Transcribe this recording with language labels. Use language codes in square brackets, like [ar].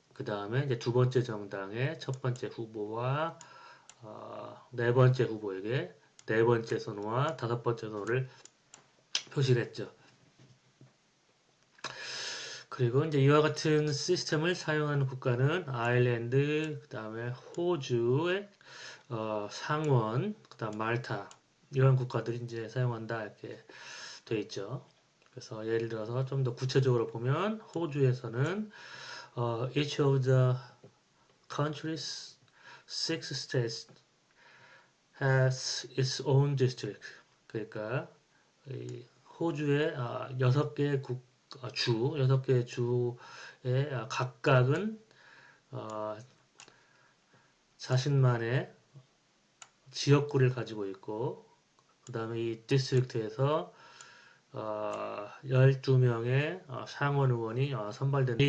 [ko] 그 다음에 이제 두 번째 정당의 첫 번째 후보와 네 번째 후보에게 네 번째 선호와 다섯 번째 선호를 표시를 했죠. 그리고 이제 이와 같은 시스템을 사용하는 국가는 아일랜드, 그 다음에 호주의 상원, 그 다음 말타 이런 국가들이 이제 사용한다 이렇게 돼 있죠. 그래서 예를 들어서 좀 더 구체적으로 보면 호주에서는 [en] each of the country's six states has its own district. [ko] 그러니까 호주의 여섯 개의 여섯 개의 주의 각각은 자신만의 지역구를 가지고 있고, 그 다음에 이 디스트릭트에서 12명의 상원 의원이 선발된다.